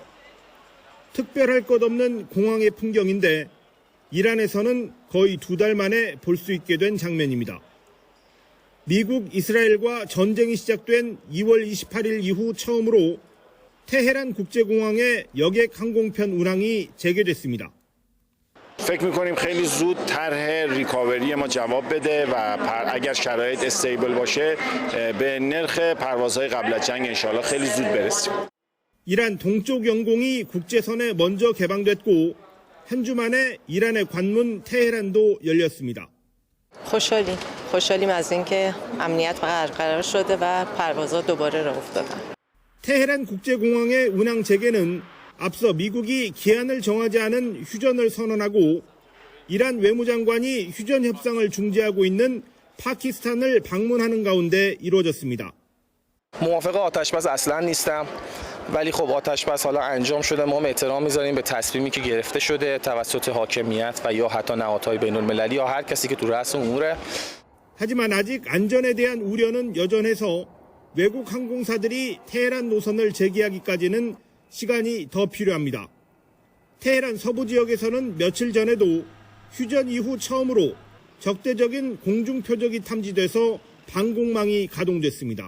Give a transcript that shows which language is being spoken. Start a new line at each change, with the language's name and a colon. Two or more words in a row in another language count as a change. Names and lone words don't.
Korean: 특별할 것 없는 공항의 풍경인데 이란에서는 거의 2달 만에 볼 수 있게 된 장면입니다. 미국, 이스라엘과 전쟁이 시작된 2월 28일 이후 처음으로 테헤란 국제공항에 여객 항공편 운항이 재개됐습니다.
Persian: فکر می‌کنیم خیلی زود طرح ریکاوری ما جواب بده و اگر شرایط استیبل باشه به نرخ پروازهای قبل از جنگ انشالله خیلی زود برسیم.
Korean: 이란 동쪽 영공이 국제선에 먼저 개방됐고 한 주 만에 이란의 관문 테헤란도 열렸습니다.
Persian: خوشحالیم از اینکه امنیت برقرار شده و پروازها دوباره راه افتادن.
Korean: 테헤란 국제공항의 운항 재개는 앞서 미국이 기한을 정하지 않은 휴전을 선언하고 이란 외무장관이 휴전 협상을 중재하고 있는 파키스탄을 방문하는 가운데 이루어졌습니다.
Persian: موافق آتش‌بس اصلا نیستم. ولی خب آتش‌بس حالا انجام شده ما احترام می‌ذاریم به تصمیمی که گرفته شده توسط حاکمیت و یا حتی نهادهای بین‌المللی یا هر کسی که تو رأس اموره.
Korean: 하지만 아직 안전에 대한 우려는 여전해서 외국 항공사들이 테헤란 노선을 재개하기까지는 시간이 더 필요합니다. 테헤란 서부 지역에서는 며칠 전에도 휴전 이후 처음으로 적대적인 공중 표적이 탐지돼서 방공망이 가동됐습니다.